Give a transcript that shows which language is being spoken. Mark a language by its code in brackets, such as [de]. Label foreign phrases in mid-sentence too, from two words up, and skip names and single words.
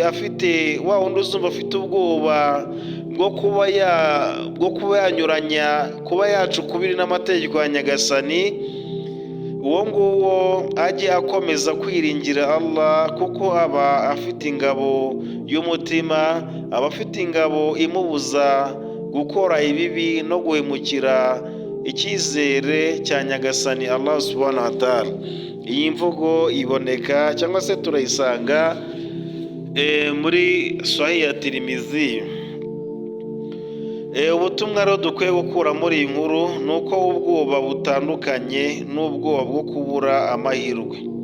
[rw] wa wundi uzumva afite ubwoba bwo kuba yanyuranya, kuba yacukubiri n'amategeko ya Nyagasani, uwo nguwo ajye akomeza kwiringira Allah, kuko aba afite ingabo y'umutima, aba afite ingabo imubuza gukora ibibi no guhemukira icyizere cya Nyagasani Allah [ar] سبحانه وتعالى. [rw] Iyi mvugo iboneka cyangwa se turayisanga muri Sahih ya Tirmizi. Ubutumwa rero dukwiye gukura muri iyi nkuru ni uko ubwoba butandukanye n'ubwoba bwo kubura amahirwe.